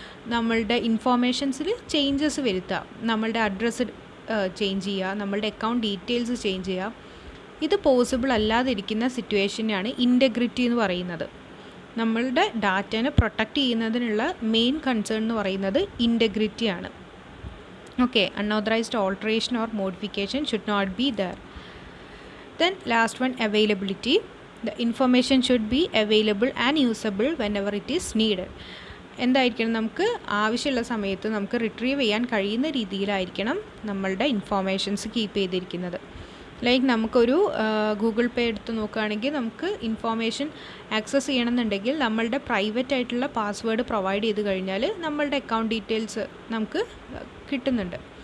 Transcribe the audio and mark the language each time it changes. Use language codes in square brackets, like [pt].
[ml] നമ്മളുടെ ഇൻഫോർമേഷൻസിൽ ചേഞ്ചസ് വരുത്തുക, നമ്മളുടെ അഡ്രസ്സ് ചേഞ്ച് ചെയ്യുക, നമ്മളുടെ അക്കൗണ്ട് ഡീറ്റെയിൽസ് ചേഞ്ച് ചെയ്യുക. ഇത് പോസിബിൾ അല്ലാതിരിക്കുന്ന സിറ്റുവേഷനെയാണ് ഇൻറ്റഗ്രിറ്റി എന്ന് പറയുന്നത്. നമ്മളുടെ ഡാറ്റനെ പ്രൊട്ടക്റ്റ് ചെയ്യുന്നതിനുള്ള മെയിൻ കൺസേൺ എന്ന് പറയുന്നത് ഇൻറ്റഗ്രിറ്റിയാണ്. [en] Okay, unauthorised alteration or modification should not be there. Then last one, availability. The information should be available and usable whenever it is needed. [ml] എന്തായിരിക്കണം, നമുക്ക് ആവശ്യമുള്ള സമയത്ത് നമുക്ക് റിട്രീവ് ചെയ്യാൻ കഴിയുന്ന രീതിയിലായിരിക്കണം നമ്മളുടെ ഇൻഫോർമേഷൻസ് കീപ്പ് ചെയ്തിരിക്കുന്നത്. ലൈക്ക് നമുക്കൊരു ഗൂഗിൾ പേ എടുത്ത് നോക്കുകയാണെങ്കിൽ നമുക്ക് ഇൻഫോർമേഷൻ ആക്സസ് ചെയ്യണമെന്നുണ്ടെങ്കിൽ നമ്മളുടെ പ്രൈവറ്റ് ആയിട്ടുള്ള പാസ്വേഡ് പ്രൊവൈഡ് ചെയ്ത് കഴിഞ്ഞാൽ നമ്മളുടെ അക്കൗണ്ട് ഡീറ്റെയിൽസ് നമുക്ക് കിട്ടുന്നുണ്ട്.